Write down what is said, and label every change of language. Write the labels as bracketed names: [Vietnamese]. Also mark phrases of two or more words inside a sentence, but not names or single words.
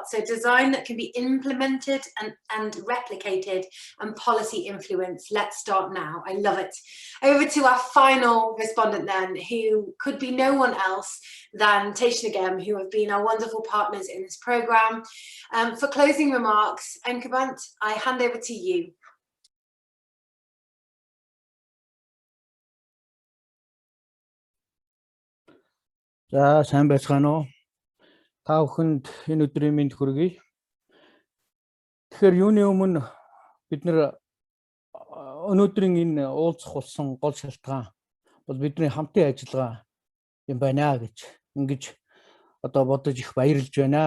[English] So design that can be implemented and replicated, and policy influence. Let's start now. I love it. Over to our final respondent then, who could be no one else than Teishnagem, who have been our wonderful partners in this programme. For closing remarks, Enkabant, I hand over to you. [Mongolian] За сайн байцгаана уу. Та бүхэнд энэ өдрийн мэнд хүргэе. Тэгэхээр юуны өмнө бид нэр өнөөдрийн энэ уулзах болсон гол шалтгаан бол бидний хамтын ажиллагаа юм байна гэж ингэж одоо бодож их баярлж байна.